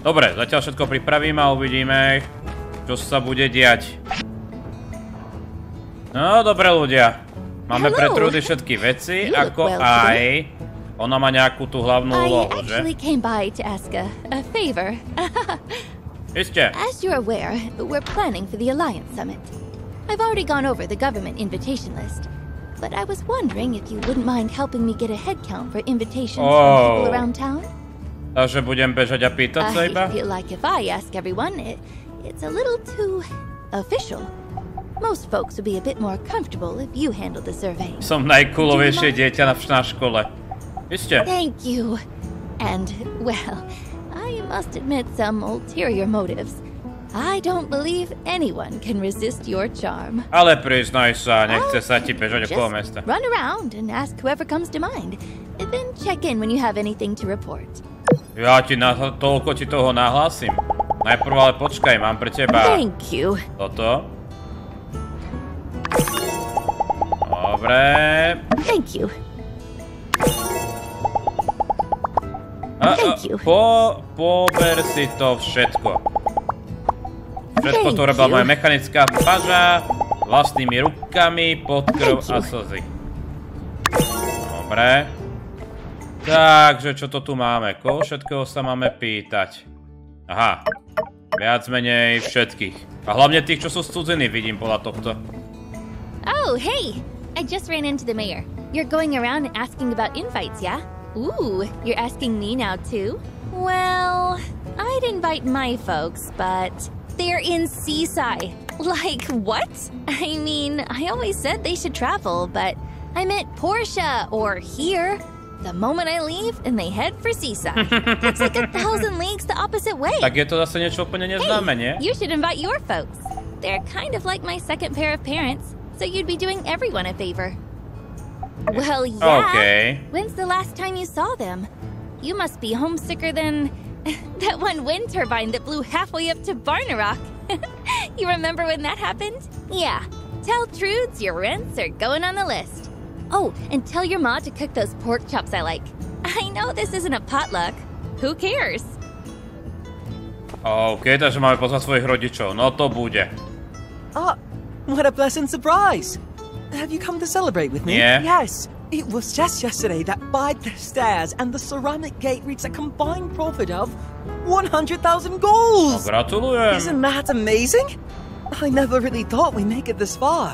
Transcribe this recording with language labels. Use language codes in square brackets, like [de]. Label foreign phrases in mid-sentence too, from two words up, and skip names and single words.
[sk] Dobre, zatiaľ všetko pripravím a uvidíme, čo sa bude diať. No, dobre ľudia. Máme pre Trudy všetky veci, ako aj... Ona má nejakú tú hlavnú úlohu, že? Isté. [en] As you're aware, we're planning for the Alliance Summit. I've already gone over the government invitation list. But I was wondering if you wouldn't mind helping me get a head count for invitations from people around town? [sk] Takže budem bežať a pýtať sa iba? [en] I feel like if I ask everyone, it's a little too official. Most folks would be a bit more comfortable if you handled the survey. [sk] Som najcoolovejšie dieťa na škole. Isté. [en] Thank you. And, well, I must admit some ulterior motives. I don't believe anyone can resist your charm. [sk] Ale priznaj sa, nechce sa ti bežať okolo mesta. [en] Run around and ask whoever comes to mind. Then check in when you have anything to report. [sk] Ja ti toľko ti toho nahlásim. Najprv ale počkaj, mám pre teba... [en] Thank you. [sk] Toto. Dobre. [en] Thank you. Thank you. [sk] Pober si to všetko. Všetko to robila moja mechanická paža, vlastnými rukami, pod krv a slzy. Dobre. Takže, čo to tu máme? Koho všetkého sa máme pýtať? Aha. Viac menej všetkých. A hlavne tých, čo sú z cudziny, vidím podľa tohto. [en] Oh, hey! I just ran into the mayor. You're going around asking about invites, yeah? Ooh, you're asking me now too? Well, I'd invite my folks, but they're in Seaside. Like, what? I mean, I always said they should travel, but I meant Portia or here. The moment I leave and they head for Seaside. It's like 1,000 leagues the opposite way. [sk] Tak je to zase niečo úplne neznáme, nie? [en] You should invite your folks. They're kind of like my second pair of parents, so you'd be doing everyone a favor. Well, yeah. Okay. When's the last time you saw them? You must be homesicker than that one wind turbine that blew halfway up to Barnarock. You remember when that happened? Yeah. Tell Truds your rents are going on the list. Oh, and tell your ma to cook those pork chops I like. I know this isn't a potluck. Who cares? [sk] OK, takže máme pozvať svojich rodičov. No to bude. [en] Oh, what a pleasant surprise. Have you come to celebrate with me? Yeah. Yes. It was just yesterday that Bide the Stairs and the Ceramic Gate reached a combined profit of 100,000 goals! [sk] No, gratulujem. [en] Isn't that amazing? I never really thought we'd make it this far.